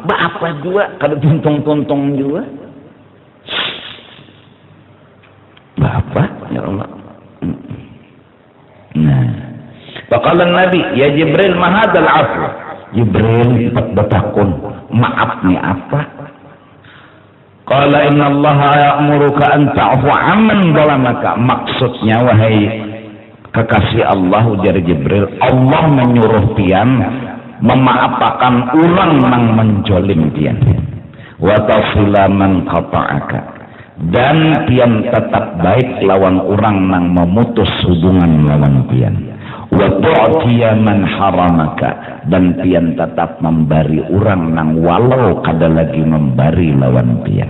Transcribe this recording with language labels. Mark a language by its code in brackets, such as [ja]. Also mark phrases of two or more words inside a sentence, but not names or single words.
[bjn] Apa juga kada tuntung juga. Bapak [ar] يا الله. Nah, فقال نبي يا جبريل ما هذا العفو. [bjn] Jibril bertakun, maaf nih apa? [ar] قال إن الله يأمرك أن تعفو عمن ظلمك. [bjn] Maksudnya wahai kekasih Allah ujar Jibril, Allah menyuruh pian memaafkan orang nang menjolim pian, [ar] وتصل من قطعك, [bjn] dan pian tetap baik lawan orang nang memutus hubungan lawan pian, [ar] وتعطي من حرمك, [bjn] dan pian tetap memberi orang nang walau kada lagi memberi lawan pian.